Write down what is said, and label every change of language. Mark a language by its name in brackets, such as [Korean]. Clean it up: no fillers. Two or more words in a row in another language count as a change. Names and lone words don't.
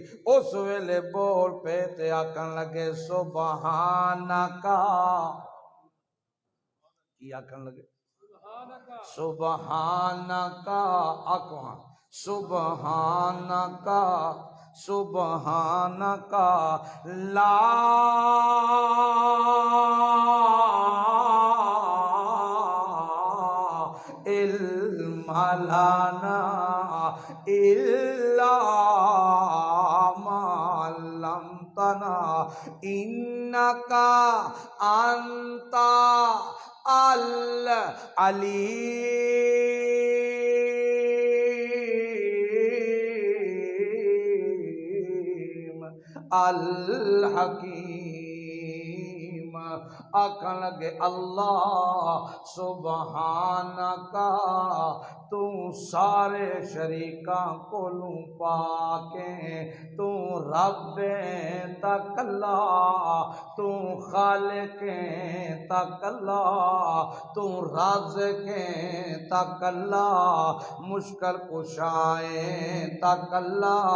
[Punjabi] اس ویلے بول پے تے آکھن لگے سبحانکا، کی آکھن لگے؟ سبحانکا، آکھو ہاں سبحانکا، [Arabic] سبحانکا لا علم لنا الا ما علمتنا انک انت العلیم الحکیم۔ [Punjabi] آکھن لگے اللہ سبحانکا تو سارے شریکاں کولوں پاکیں، تو رب تکلا، تو خالق تکلا، تو رازق تکلا، مشکل کشائیں تکلا،